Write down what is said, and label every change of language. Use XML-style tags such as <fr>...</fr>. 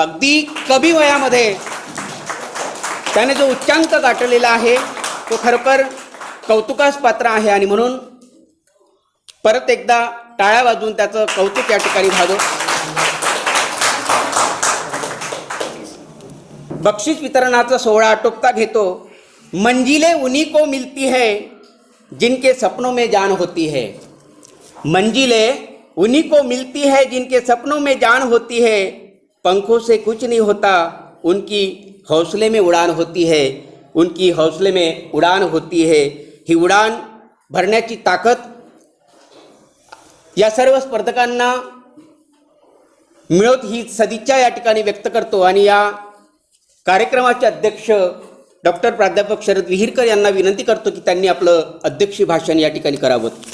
<mr>अगदी कमी वयामध्ये त्याने जो उच्चांक गाठलेला आहे तो खरोखर कौतुकास पात्र आहे आणि म्हणून परत एकदा टाळ्या वाजवून त्याचं कौतुक या ठिकाणी व्हावं. बक्षीस वितरणाचा सोहळा आटोपता घेतो.</mr> <hi>मंजिलें उन्हीं को मिलती है जिनके सपनों में जान होती है. मंजिलें उन्हीं को मिलती है जिनके सपनों में जान होती है. पंखों से कुछ नहीं होता, उनकी हौसले में उड़ान होती है. उनकी हौसले में उड़ान होती है.</hi> <mr>ही उडान भरण्याची ताकद या सर्व स्पर्धकांना मिळत ही सदिच्छा या ठिकाणी व्यक्त करतो. आणि या कार्यक्रमाचे अध्यक्ष डॉक्टर प्राध्यापक शरद विहीरकर यांना विनंती करतो की त्यांनी आपलं अध्यक्षीय भाषण या ठिकाणी करावं.</mr>